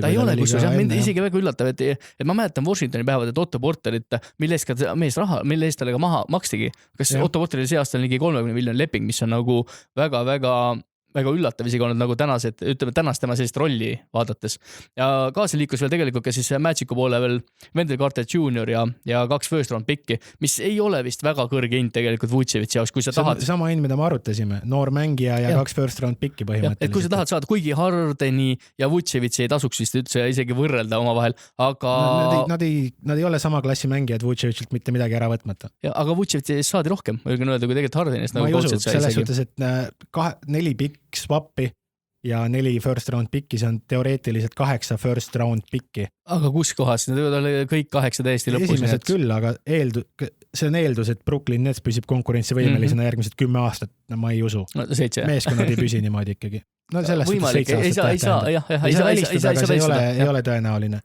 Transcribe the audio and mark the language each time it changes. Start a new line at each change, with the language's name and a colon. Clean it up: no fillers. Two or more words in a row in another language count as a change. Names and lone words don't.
Estonian: Ta ei ole kusjuures, mind isegi väga üllatav, et ma mäletan Washingtoni päevad, et Otto Porterit, mille eest talle ka maha makstigi. Kas Otto Porteril see aasta on ligi 30 miljoni leping, mis on nagu väga üllatav isegi olnud nagu tänast tema sellist rolli vaadates. Ja kaasa liikus veel tegelikult ka siis Magicu poole veel Wendell Carter Jr. ja 2
English: first round
Estonian: picki, mis ei ole vist väga kõrge hind tegelikult Vučevići jaoks, kui sa tahad. Sama hind, mida me arutasime, noor mängija ja 2
English: first round
Estonian: picki põhimõtteliselt. Et kui sa tahad saada, kuigi Hardeni ja Vučevići ei tasuks vist üldse isegi võrrelda omavahel, aga nad ei ole sama klassi mängijad Vučevićilt mitte midagi ära võtmata. Aga Vučevići saadi rohkem, ma julgen öelda, kui tegelikult Hardenist ma ei usu, selles suhtes, et 4 pikk swappi ja 4
English: first round
Estonian: picki, see on teoreetiliselt 8
English: first round
Estonian: picki. Aga kus kohas? Need võivad olla kõik 8 täiesti lõpus. Esimesed küll, aga see on eeldus, et Brooklyn Nets püsib konkurentsivõimelisena järgmised 10 aastat. Ma ei usu. 7. Meeskonnad ei püsi niimoodi ikkagi. Selles võimalik, ei saa välistada, aga see ei ole tõenäoline.